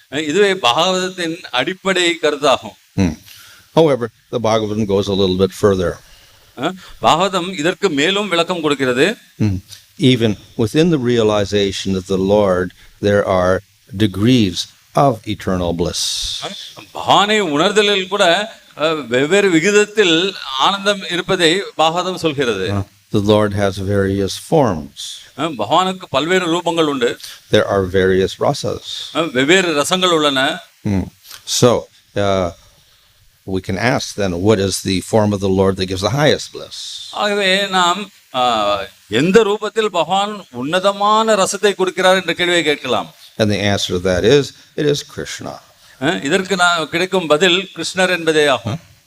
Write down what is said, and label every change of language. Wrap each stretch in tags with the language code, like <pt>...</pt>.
<ta>இதுவே பாகவதத்தின் அடிப்படை கருத்தாகும்.</ta> <en>However, the Bhagavatam goes a little bit further.</en> <ta>Bhagavatam இதற்கு மேலும் விளக்கம் கொடுக்கிறது.</ta> <en>Even within the realization of the Lord, there are degrees of eternal bliss.</en> <ta>பகவானை உணர்தலில் கூட வெவ்வேறு விகிதத்தில் ஆனந்தம் இருப்பதை பாகவதம் சொல்கிறது.</ta> <en>The Lord has various forms.</en> <ta>பகவானுக்கு பல்வேறு ரூபங்கள் உண்டு.</ta> <en>There are various rasas.</en> <ta>வெவ்வேறு ரசங்கள் உள்ளன.</ta> <en>So we can ask then, what is the form of the Lord that gives the highest bliss?</en> <ta>ஆகவே நாம் எந்த ரூபத்தில் பகவான் உன்னதமான ரசத்தை கொடுக்கிறார் என்ற கேள்வியை கேட்கலாம்.</ta> <en>And the answer to that is, it is Krsna.</en> <ta>இதற்கு கிடைக்கும் பதில் கிருஷ்ணர் என்பதே ஆகும்.</ta>